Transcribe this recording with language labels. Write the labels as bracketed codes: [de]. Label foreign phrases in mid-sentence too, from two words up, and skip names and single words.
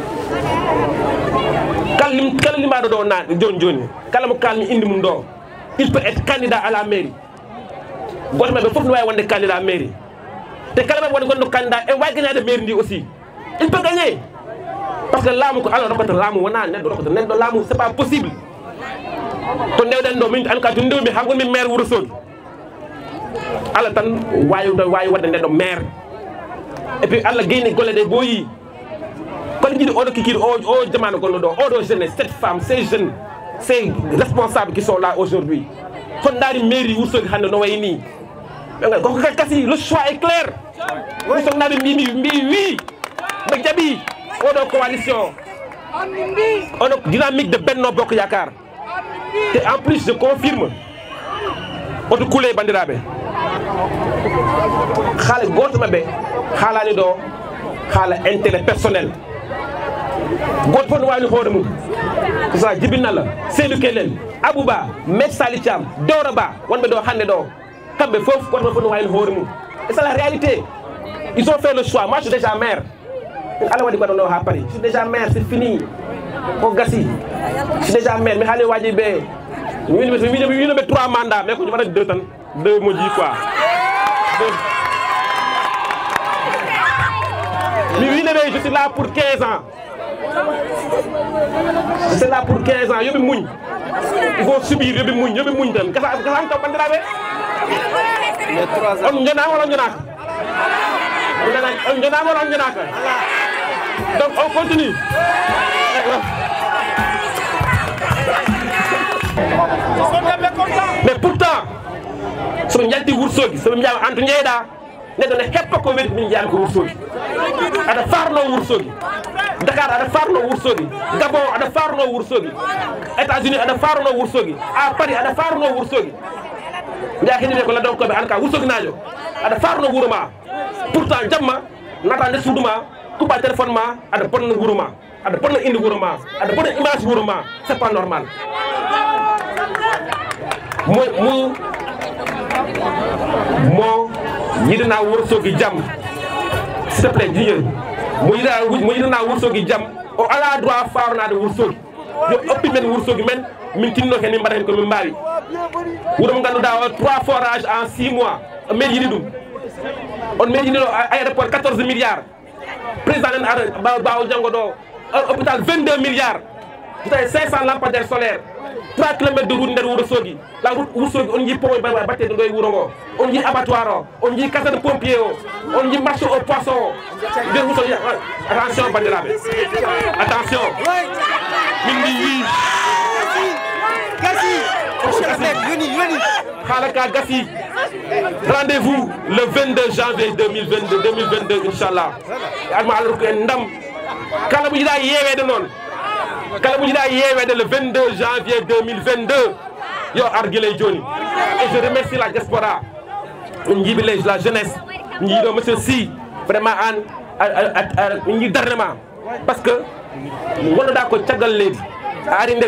[ff] kala limaɗo ɗo nane joni kala mo kalmi indi mum ɗo [fr] il peut être candidat à la mairie [ff] goto maɓe fof no wawi wonde candidat mairie te kala maɓe wonde candidat e wawi gagnade mairie ndi [fr] aussi il peut gagner parce que [ff] laamu ko Allah rokkata laamu wona neɗɗo rokkata neɗɗo laamu [fr] c'est pas possible [ff] to ndewɗen ɗo min [fr] en cas [ff] to ndewmi ha gonmi maire Wourossogui Allah tan wawi wadde neɗɗo maire [fr] et puis [ff] Allah geyni golle ɗe bo yi kono jiiɗi oɗo kikiɗe o jamanu gonɗo ɗo oɗo [fr] jeunesse cette femme ces jeunes ces responsables qui sont là aujourd'hui [ff] kon daari mairie Wourossogui hande no wayi ni koko kasi [fr] le choix est clair [ff] Wourossogui naɓe mbi wi ɓe jaaɓi oɗo coalition oɗo [fr] dynamique de [ff] Benno Bokk Yakar [fr] et en plus je confirme [ff] oto kuule bandiraɓe haala goto mabɓe haalani ɗo haala [fr] intérêt personnel [ff] goto fof no wawni hoore mum ko sa jibinalla Seydou Kelel Abouba Maître Sali Thiam Doro Ba wonɓe ɗo hande ɗo kamɓe fof goto fof no wawni hoore mum [fr] et c'est la réalité ils ont fait le choix moi je suis déjà maire [ff] Allah waɗi baɗono ha paari [fr] je suis déjà maire c'est fini [ff] o gasi [fr] je suis déjà maire [ff] mi haali waji ɓe winoɓe 3 mandats mais ko waɗa 2 tan 2 moƴƴi quoi mi winoɓe [fr] je suis là pour 15 ans je suis là pour 15 ans [ff] yoɓe muñ [fr] il faut subir [ff] yoɓe muñ tan gasan taw bandiraɓe on jonama wala on jonaka on jonama wala on jonaka [fr] donc on continue mais pourtant [ff] somi jalti Wourossogui somi mbiyama Antou Ndieyɗa neɗɗo ne heppa ko weɗi min jeyami ko Wourossogui aɗa farno Wourossogui Dakar aɗa farno Wourossogui Gabon aɗa farno Wourossogui États-Unis aɗa farno Wourossogui à Paris aɗa farno Wourossogui mbiya hedine ko ladonkoɓe an ka Wourossogui najo aɗa farno wuuro ma pourtant jamma nata nder suudu ma kuɓa téléphone ma aɗa bonna wuuro ma aɗa bonna inde wuuro ma aɗa bonna image wuuro ma [fr] c'est pas normal [ff] mo yiɗana Wourossogui jaam [fr] s'il te plaît [ff] jiñel mo yiɗana Wourossogui jaam o ala droit farnade Wourossogui yo oppi men Wourossogui men min tinno hen min mbaɗa hen komin mbawi wuuro mo ganduɗa o [fr] 3 forages en 6 mois [ff] o meɗi yiɗi ɗum on meɗi yiɗi ɗo aéroport 14 milliards président nen ara bawo janggo ɗo hôpital 22 milliards tawi [fr] 500 lampadaire solaire 3 kilomètres de route [ff] nder Wourossogui [fr] la route [ff] Wourossogui on jii pont battede ɗo e wuuro ngo on jii abattoir o on jii caserne pompier o on jii [fr] marché au poisson [ff] o nder Wourossogui attention bandiraɓe attention min mbi wi haala ka gasi [fr] rendez-vous le 22 janvier 2022 [ff] inchallah adma Allah rokku en ndam kala mo jiiɗa yewede noon kala mo jiiɗa yewede [fr] le 22 janvier 2022 [ff] yo ar guilay joni [fr] et je remercie la diaspora [ff] on jiiɓe [fr] la jeunesse [ff] jiiɗo monsieur Sy vraiment an min jii darnema [fr] par ce que [ff] gonnoɗa ko caggal leydi a ari nder